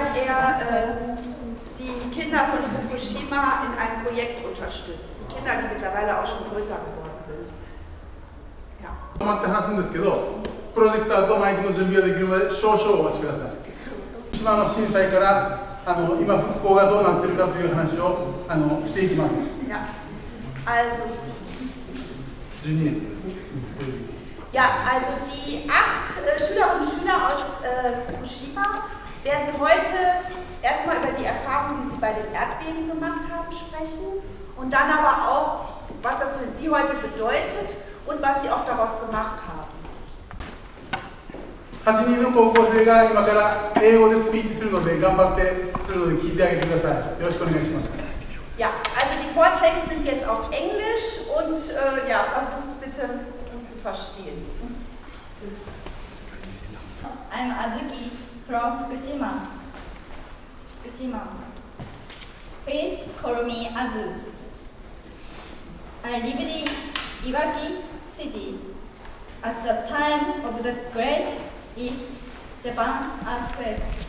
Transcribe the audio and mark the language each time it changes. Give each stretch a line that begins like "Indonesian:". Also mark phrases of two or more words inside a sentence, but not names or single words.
German: die Kinder von Fukushima in einem Projekt unterstützt. Die Kinder, die mittlerweile auch schon größer geworden sind. Ja.
Japanese: 止まって話すんですけど、プロジェクターとマイクの準備ができるので少々お待ちください。福島の震災から今復興がどうなっているかという話をしていきます。
German: Ja. Also,
Japanese: 12年。
German: Ja, also die 8 Schülerinnen und Schüler aus Fukushima werden heute erstmal über die Erfahrungen, die sie bei den Erdbeben gemacht haben, sprechen und dann aber auch, was das für sie heute bedeutet und was sie auch daraus gemacht haben.
Japanese: 8 人の高校生が今から英語でスピーチするので頑張ってするので聞いてあげてください。よろしくお願いします。
German: Ja, also die Vorträge sind jetzt auf Englisch und ja, versucht bitte zu verstehen.
English: I'm Azuki from Fukushima. Please call me Azu. I lived in Iwaki City at the time of the Great East Japan earthquake.